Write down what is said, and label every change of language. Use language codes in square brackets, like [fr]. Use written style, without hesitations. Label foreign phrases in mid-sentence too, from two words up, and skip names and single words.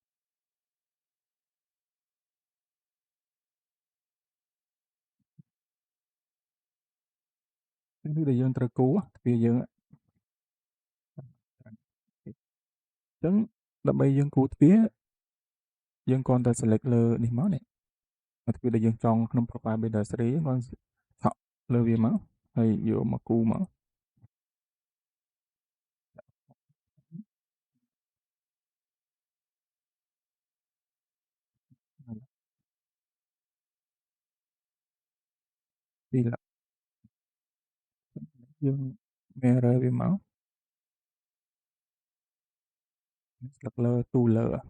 [km] នេះដែលយើងត្រូវគូទ្វារយើងអញ្ចឹងដើម្បីយើងគូទ្វា រយើងគ្រាន់តែ select លើនេះមកនេះទ្វារដែលយើងចង់ក្នុង [en] profile builder series [km] គ្រាន់ឆក់លើវាមកហើយយកមកគូមក ពីរយើង mirror វាមកស្លឹកលើទូលើ